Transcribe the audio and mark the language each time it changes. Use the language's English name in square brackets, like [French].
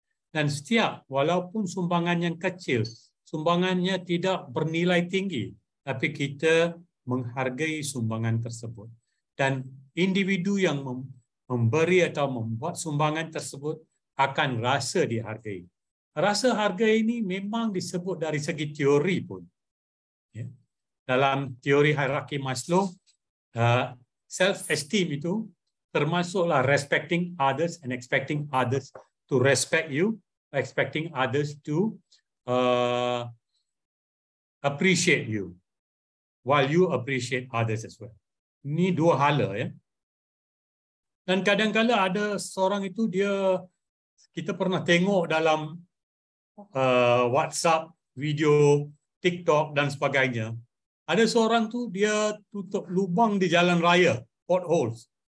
[Malay] Dan setiap, walaupun sumbangan yang kecil, sumbangannya tidak bernilai tinggi, tapi kita menghargai sumbangan tersebut. Dan individu yang memberi atau membuat sumbangan tersebut akan rasa dihargai. Rasa harga ini memang disebut dari segi teori pun. Ya. Dalam teori hierarki Maslow, self-esteem itu termasuklah [English] respecting others and expecting others to respect you, expecting others to appreciate you, while you appreciate others as well. [Malay] Ini dua hala, ya. Dan kadang-kala ada seorang itu kita pernah tengok dalam WhatsApp, video, TikTok dan sebagainya. Ada seorang tu dia tutup lubang di jalan raya, potholes.